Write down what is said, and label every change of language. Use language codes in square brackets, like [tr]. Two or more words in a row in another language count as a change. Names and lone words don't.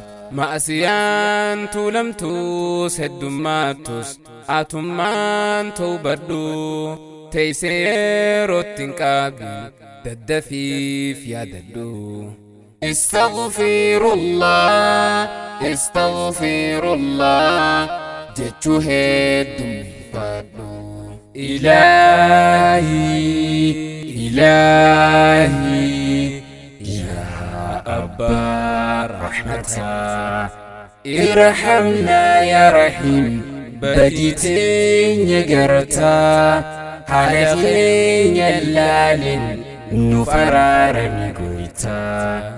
[om] Ma'asiyaan tuulamtus heddummaattus, atummaan tawbadhu, teessee yerootti hin qaabin, daddafiif yaadadhu. [ar] استغفر الله، استغفر الله، [om] jechuu heddummeeffadhu. Ilaahi, Ilaahi, yaa Abbaa Rahmataa, [ar] ارحمنا يا رحيم, [om] badii teenya gartaa, haala keenya ilaalin, nuuf araarami goytaa.